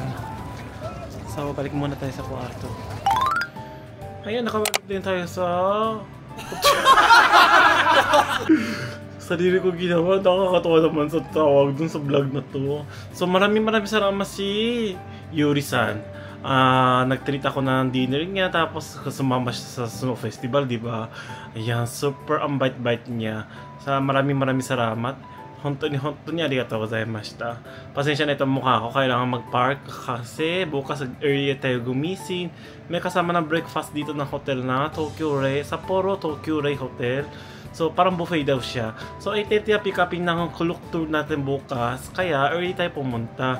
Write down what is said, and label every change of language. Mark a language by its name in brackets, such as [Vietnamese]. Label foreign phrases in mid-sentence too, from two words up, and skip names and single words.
[Filipino] So, balik muna tayo sa kwarto. Ayan, nakabalik din tayo sa sarili ko ginawa, nakakatawa naman sa tawag dun sa vlog na to. So maraming salamat si Yuri-san. Nag-treat ako ng dinner niya, tapos sumama siya sa Snow Festival, di ba? Ayan, super ang bite-bite niya. Sa maraming salamat. [Japanese] 本当にありがとうございました. [Filipino] Pasensya na itong mukha ko, kailangan mag-park kasi bukas early tayo gumising. May kasama ng breakfast dito ng hotel na Tokyo Ray, Sapporo Tokyo Ray Hotel. So parang buffet daw siya. So pick upin ng Klook tour natin bukas, kaya early tayo pumunta.